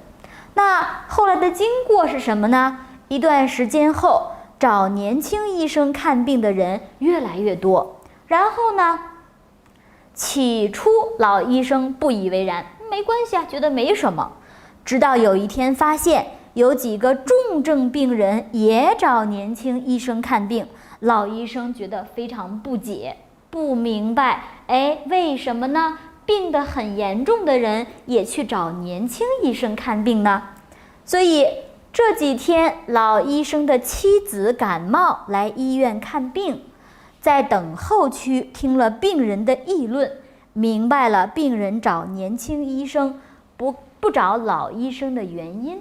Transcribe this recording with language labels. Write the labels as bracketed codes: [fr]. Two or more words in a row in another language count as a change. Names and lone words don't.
[zh] 那後來的经過是什麼呢？一段時間後，找年輕醫生看病的人越來越多。然後呢，起初老醫生不以為然，沒關係啊，覺得沒什麼。直到有一天發現有幾個重症病人也找年輕醫生看病，老醫生覺得非常不解，不明白，為什麼呢？病得很嚴重的人也去找年輕醫生看病呢？所以這幾天老醫生的妻子感冒來醫院看病，在等候區聽了病人的議論，明白了病人找年輕醫生不找老醫生的原因。